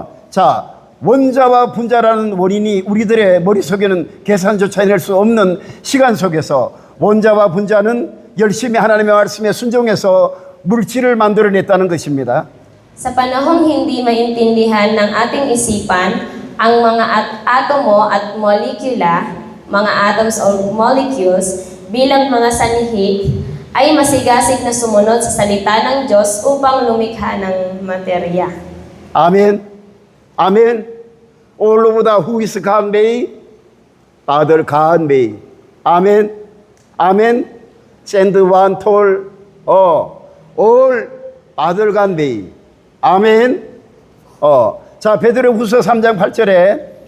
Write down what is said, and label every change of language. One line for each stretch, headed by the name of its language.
Korean: 자, 원자와 분자라는 원인이 우리들의 머릿속에는 계산조차 해낼 수 없는 시간 속에서 원자와 분자는 열심히 하나님의 말씀에 순종해서 물질을 만들어냈다는 것입니다.
Filipino: Sa panahong hindi maintindihan ng ating isipan, ang mga atomo at molekula, mga atoms or molecules, bilang mga sanhi, ay masigasig na sumunod sa salita ng Diyos upang lumikha ng materya.
Korean: 아멘. 아멘.
English: All of the who is God made, Father God made. 아멘. 아멘. Send one told, all Father God made. 아멘.
Korean: 자, 베드로후서 3장 8절에